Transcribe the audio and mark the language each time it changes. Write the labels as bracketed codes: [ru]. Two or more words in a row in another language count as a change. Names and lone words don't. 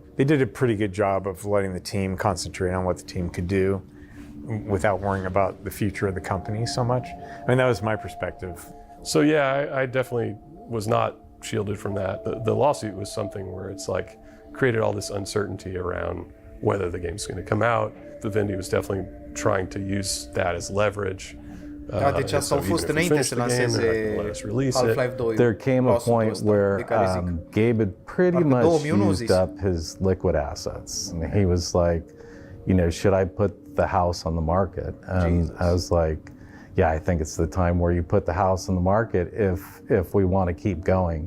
[en] They did a pretty good job of letting the team concentrate on what the team could do without worrying about the future of the company so much. I mean, that was my perspective. So yeah, I definitely was not shielded from that. The lawsuit was something where it's like created all this uncertainty around whether the game's going to come out. Vivendi was definitely trying to use that as leverage. [ro] Deci asta au fost înainte să lanseze Half-Life 2. [en] There came a point where Gabe had pretty much used up his liquid assets. And he was like, should I put the house on the market? And I was like, yeah, I think it's the time where you put the house on the market if we want to keep going.